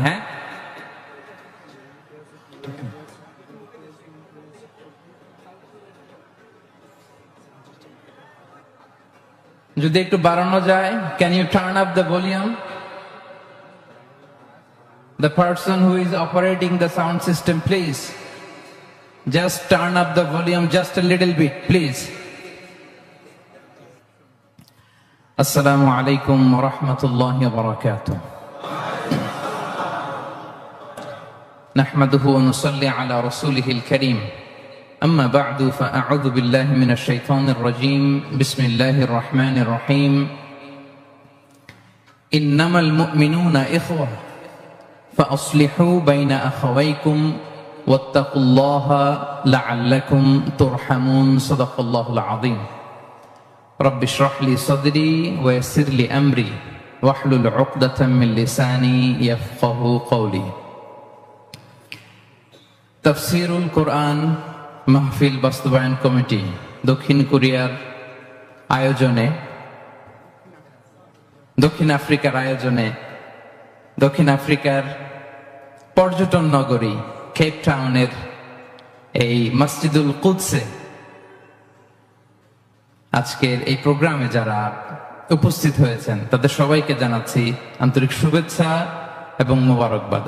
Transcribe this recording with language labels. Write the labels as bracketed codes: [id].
[bn] হ্যাঁ, যদি একটু বাড়ানো যায়। [en] Can you turn up the volume? The person who is operating the sound system, please just turn up the volume just a little bit, please. [ar] السلام عليكم ورحمة الله وبركاته. نحمده ونصلي على رسوله الكريم. أما بعد فأعوذ بالله من الشيطان الرجيم. بسم الله الرحمن الرحيم. إنما المؤمنون إخوة فأصلحوا بين أخويكم واتقوا الله لعلكم ترحمون. صدق الله العظيم. رب اشرح لي صدري ويسر لي أمري واحلل عقدة من لساني يفقهوا قولي. [bn] তাফসীরুল কোরআন মাহফিল বাস্তবায়ন committee দক্ষিণ কোরিয়ার আয়োজনে, দক্ষিণ আফ্রিকার আয়োজনে, দক্ষিণ আফ্রিকার পর্যটন নগরী কেপ টাউনের এই মসজিদুল কুদসে আজকের এই প্রোগ্রামে যারা উপস্থিত হয়েছেন তাদের সবাইকে জানাচ্ছি আন্তরিক শুভেচ্ছা এবং মোবারকবাদ।